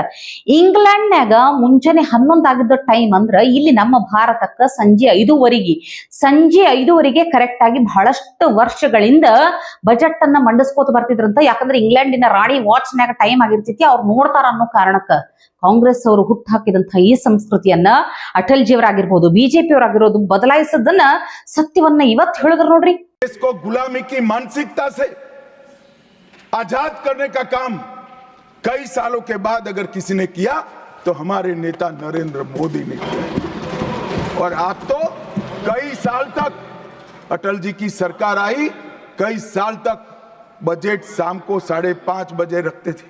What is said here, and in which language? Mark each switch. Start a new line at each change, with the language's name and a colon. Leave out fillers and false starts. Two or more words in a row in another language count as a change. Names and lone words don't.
Kannada: ಇಂಗ್ಲೆಂಡ್ನಾಗ ಮುಂಜಾನೆ 11 ಆಗಿದ್ದ ಟೈಮ್ ಅಂದ್ರ ಇಲ್ಲಿ ನಮ್ಮ ಭಾರತಕ್ಕ ಸಂಜೆ 5:15 ಕರೆಕ್ಟ್ ಆಗಿ ಬಹಳಷ್ಟು ವರ್ಷಗಳಿಂದ ಬಜೆಟ್ ಅನ್ನ ಮಂಡಿಸ್ಕೋತ ಬರ್ತಿದ್ರಂತ. ಯಾಕಂದ್ರೆ ಇಂಗ್ಲೆಂಡಿನ ರಾಣಿ ವಾಚ್ನ್ಯಾಗ ಟೈಮ್ ಆಗಿರ್ತೈತಿ, ಅವ್ರು ನೋಡ್ತಾರ ಅನ್ನೋ ಕಾರಣಕ್ಕ ಕಾಂಗ್ರೆಸ್ ಅವರು ಹುಟ್ಟು ಹಾಕಿದಂತಹ ಈ ಸಂಸ್ಕೃತಿಯನ್ನ ಅಟಲ್ ಜಿಯವರಾಗಿರ್ಬೋದು, ಬಿಜೆಪಿ ಅವರಾಗಿರೋದು ಬದಲಾಯಿಸದನ್ನ ಸತ್ಯವನ್ನ ಇವತ್ತು ಹೇಳಿದ್ರು ನೋಡ್ರಿ.
Hindi: देश को गुलामी की मानसिकता से आजाद करने का काम कई सालों के बाद अगर किसी ने किया तो हमारे नेता नरेंद्र मोदी ने किया। और आप तो कई साल तक अटल जी की सरकार आई, कई साल तक बजट शाम को 5:30 बजे रखते थे।